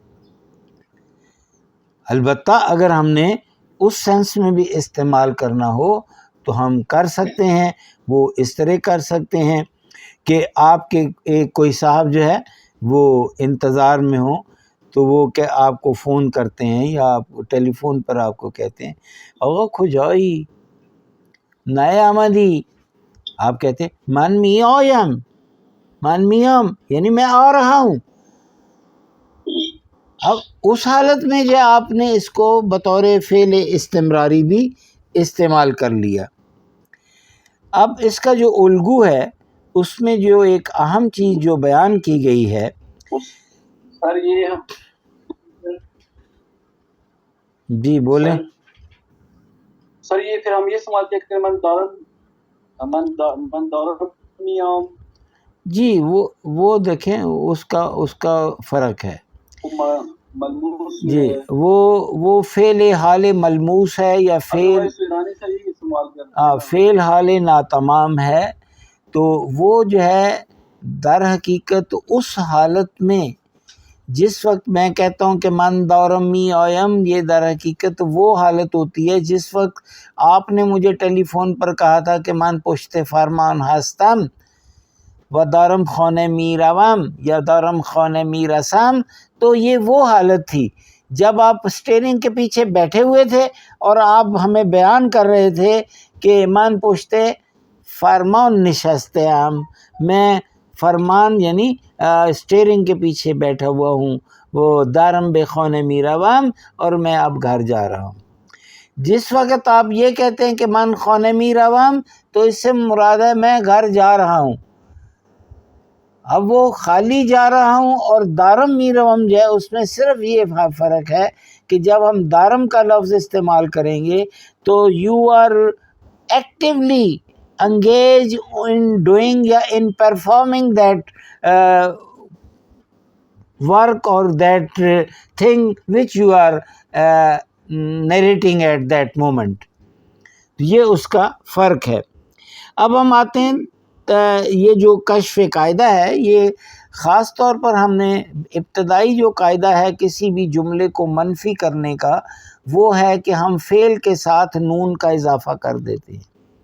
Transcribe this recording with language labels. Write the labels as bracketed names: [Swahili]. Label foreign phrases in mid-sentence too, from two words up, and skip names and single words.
[Urdu] البتہ اگر ہم نے اس سینس میں بھی استعمال کرنا ہو تو ہم کر سکتے ہیں، وہ اس طرح کر سکتے ہیں کہ آپ کے ایک کوئی صاحب جو ہے وہ انتظار میں ہوں تو وہ کہ آپ کو فون کرتے ہیں یا آپ ٹیلی فون پر آپ کو کہتے ہیں [Persian] آقا کجایی نئے آمدی، [Urdu] آپ کہتے ہیں [Persian] من میایم، من میام [Urdu] یعنی میں آ رہا ہوں۔ اب اس حالت میں جو آپ نے اس کو بطور فعل استمراری بھی استعمال کر لیا۔ اب اس کا جو الگو ہے اس میں جو ایک اہم چیز جو بیان کی گئی ہے، سر یہ جی بولیں سر یہ پھر ہم یہ سمجھتے ہیں کہ [Persian] من دارم میام، [Urdu] جی وہ دیکھیں اس کا فرق ہے۔ ملموس جی وہ فعل حال ملموس ہے یا فعل ایرانی سے یہی استعمال کرتے ہیں. فعل حال ناتمام ہے. تو وہ جو ہے در حقیقت اس حالت میں جس وقت میں کہتا ہوں کہ [Persian] من دورم می آیم، [Urdu] یہ در حقیقت وہ حالت ہوتی ہے جس وقت آپ نے مجھے ٹیلی فون پر کہا تھا کہ [Persian] من پشت فرمان ہستم و دارم خانه می روم یا دارم خانه می رسم. [Urdu] تو یہ وہ حالت تھی جب آپ اسٹیئرنگ کے پیچھے بیٹھے ہوئے تھے اور آپ ہمیں بیان کر رہے تھے کہ [Persian] من پشت فرمان نشستے ہم، [Urdu] میں فرمان یعنی اسٹیئرنگ کے پیچھے بیٹھا ہوا ہوں، وہ [Persian] دارم بے خانه می روم، [Urdu] اور میں اب گھر جا رہا ہوں. جس وقت آپ یہ کہتے ہیں کہ [Persian] من خانه می روم [Urdu] تو اس سے مراد ہے میں گھر جا رہا ہوں. اب وہ خالی جا رہا ہوں اور [Persian] دارم می روم [Urdu] جو ہے اس میں صرف یہ فرق ہے کہ جب ہم دارم کا لفظ استعمال کریں گے تو [English] you are actually engage in doing [Urdu] یا [English] in performing that work [Urdu] اور [English] that thing which you are narrating at that moment. [Urdu] یہ اس کا فرق ہے. اب ہم آتے ہیں یہ جو کشف قاعدہ ہے، یہ خاص طور پر ہم نے ابتدائی جو قاعدہ ہے کسی بھی جملے کو منفی کرنے کا، وہ ہے کہ ہم فعل کے ساتھ نون کا اضافہ کر دیتے ہیں.